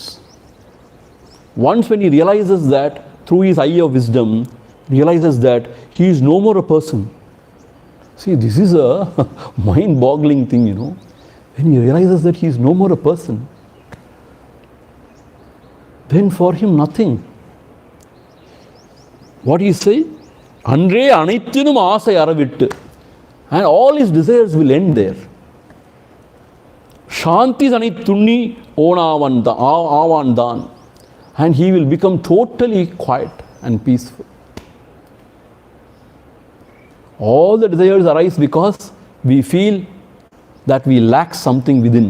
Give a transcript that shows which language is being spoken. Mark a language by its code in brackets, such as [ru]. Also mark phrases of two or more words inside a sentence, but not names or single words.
[en] Once when he realizes that, through his eye of wisdom, realizes that he is no more a person. See, this is a mind-boggling thing, you know. When he realizes that he is no more a person, then for him nothing. What he say? [ta] அன்றே அனைத்தினும் ஆசை அறவிட்டு. [en] And all his desires will end there. [ta] சாந்தி தன்னை துன்னி அவன்தான். [en] And he will become totally quiet and peaceful. All the desires arise because we feel that we lack something within.